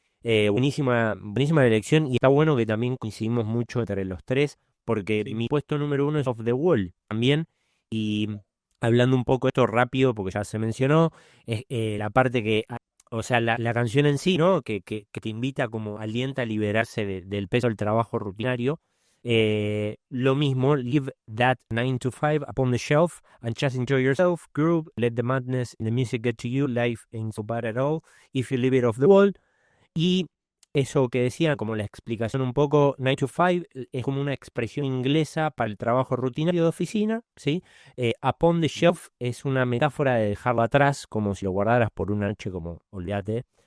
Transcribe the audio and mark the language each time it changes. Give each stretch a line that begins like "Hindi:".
Spanish: Buenísima elección, y está bueno que también coincidimos mucho entre los tres, porque mi puesto número 1 es Off the Wall también. Y hablando un poco esto rápido, porque ya se mencionó, es la parte que... O sea, la canción en sí, ¿no? Que te invita, como alienta a liberarse del peso del trabajo rutinario. Lo mismo,
English: leave that 9 to 5 upon the shelf and just enjoy yourself. Groove, let the madness in the music get to you. Life ain't so bad at all if you leave it off the wall.
Spanish: Y eso que decía, como la explicación un poco, 9 to 5 es como una expresión inglesa para el trabajo rutinario de oficina, ¿sí?
English: Upon the shelf
Spanish: es una metáfora de dejarlo atrás, como si lo guardaras por una noche, como olvídate.